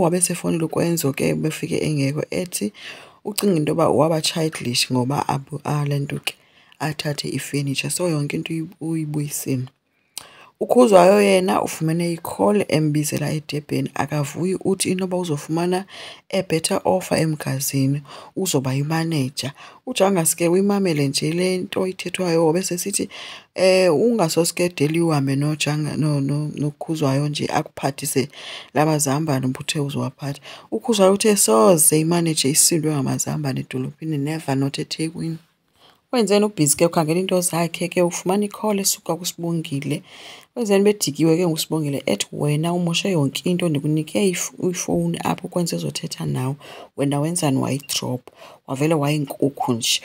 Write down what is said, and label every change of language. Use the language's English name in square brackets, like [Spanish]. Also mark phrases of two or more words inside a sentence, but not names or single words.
[Xhosa] Wabe sefowunile uKwenzo ke befike engekho ethi ucinga into yoba waba childish ngoba le nto ke athathe ifenitsha. So yonke into uyibuyisile. Ukhuzwayo yena ufumene i-call embizela eDurban. Akavuyi, uthi inoba uzofumana [English] a-better offer [Xhosa] emgazini uzoba yimaneja. uJangase ke uyimamele nje le nto ithethwayo wabe sesithi ungasoske Deliwe uhambe nokhuzwayo nje akuphathise labazambane ubuthe uzowaphatha. Ukhuzwayo uthe soze imaneja isindwe ngamazambane edolophini, [English] never not eThekwini. [Xhosa] Wenzeni ubhizi ke ukhangela into zakhe ke ufumana i-call esuka kuSibongile. Wenzeni bedikiwe ke nguSibongile ethi wena umoshe yonke into, ndikunike ifowuni apho uKwenzo ezothetha nawe, wena wenzani wayidrop. Wavele wayinkukhu nje.